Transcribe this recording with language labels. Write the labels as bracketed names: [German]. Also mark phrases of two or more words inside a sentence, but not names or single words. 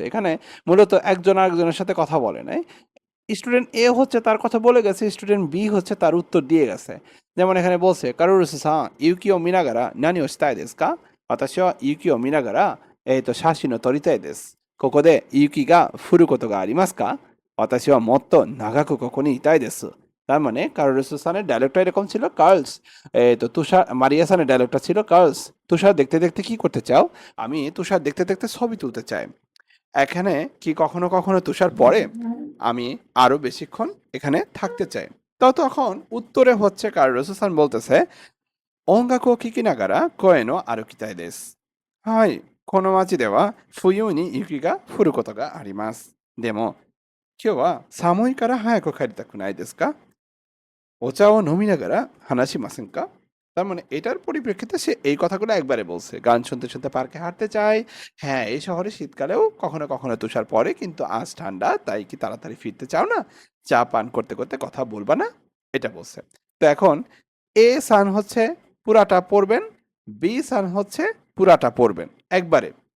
[Bangla] এখানে মূলত একজন আরেকজনের সাথে কথা বলে নাই। স্টুডেন্ট এ হচ্ছে তার কথা বলে গেছে, স্টুডেন্ট বি হচ্ছে তার উত্তর দিয়ে গেছে। যেমন এখানে বলছে, কারুরুসু সান [Japanese] 雪を見ながら何をしたいですか? 私は雪を見ながら写真を撮りたいです、ここで雪が降ることがありますか? 私はもっと長くここにいたいです。 [Bangla] তার মানে কার্লোস সানের ডায়লগটা এরকম ছিল, কার্লস তুষার, মারিয়া সানের ডায়লগটা ছিল, কার্লস তুষার দেখতে দেখতে কি করতে চাও? আমি তুষার দেখতে দেখতে ছবি তুলতে চাই। এখানে কি কখনো কখনো তুষার পড়ে? আমি আরো বেশিক্ষণ এখানে থাকতে চাই। তো তখন উত্তরে হচ্ছে কার্লোস সান বলতেছে, [Japanese] 音楽を聴きながら声の歩きたいです。はい。この街では冬に雪が降ることがあります。でも、今日は寒いから早く帰りたくないですか？お茶を飲みながら話しませんか? [Bangla] তার মানে এটার পরিপ্রেক্ষিতে সে এই কথাগুলো একবারে বলছে। গান শুনতে শুনতে পার্কে হাঁটতে চায়। হ্যাঁ, এই শহরে শীতকালেও কখনো কখনো তুষার পড়ে, কিন্তু আজ ঠান্ডা, তাই কি তাড়াতাড়ি ফিরতে চাও না? চা পান করতে করতে কথা বলবা না? এটা বলছে। তো এখন এ সান হচ্ছে পুরাটা পড়বেন, বি সান হচ্ছে পুরাটা পড়বেন একবারে।